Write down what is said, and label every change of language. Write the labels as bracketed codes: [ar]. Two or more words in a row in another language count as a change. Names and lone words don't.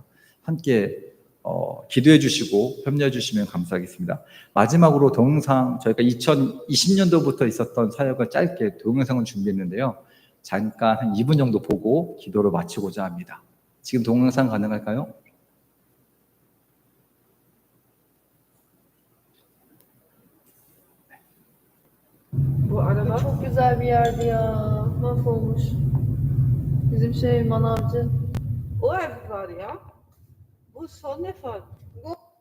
[ko] 함께 기도해 주시고 협력해 주시면 감사하겠습니다. 마지막으로 동영상, 저희가 2020년도부터 있었던 사역을 짧게 동영상을 준비했는데요. 잠깐 한 2분 정도 보고 기도를 마치고자 합니다. 지금 동영상 가능할까요? [tr] Bu aralar çok güzel bir yerdi ya. Mahvolmuş. Bizim manavcı. O ev var ya. Bu son defa. Bu